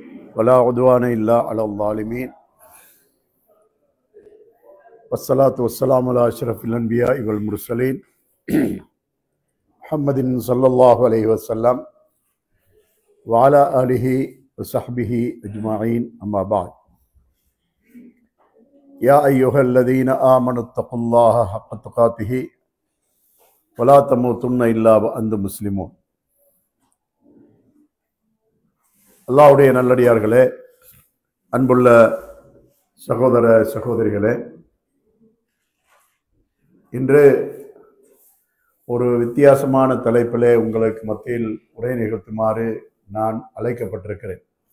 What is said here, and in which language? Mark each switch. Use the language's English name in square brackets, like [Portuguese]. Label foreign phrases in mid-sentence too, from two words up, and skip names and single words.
[Arabic] ولا عدوان إلا على الظالمين والصلاة والسلام على أشرف الأنبياء والمرسلين محمد صلى الله عليه وسلم وعلى آله وصحبه أجمعين أما بعد يا أيها الذين آمنوا اتقوا الله حق تقاته ولا تموتن إلا وأنتم مسلمون. [Tamil] அல்லாஹ்வுடைய நல்லடியார்களே, அன்புள்ள சகோதர சகோதரிகளே, இன்று ஒரு வித்தியாசமான தலைப்பிலே உங்களுக்கு மத்தியில் உரை நிகழ்த்துமாறு நான் அழைக்கப்பட்டிருக்கிறேன்.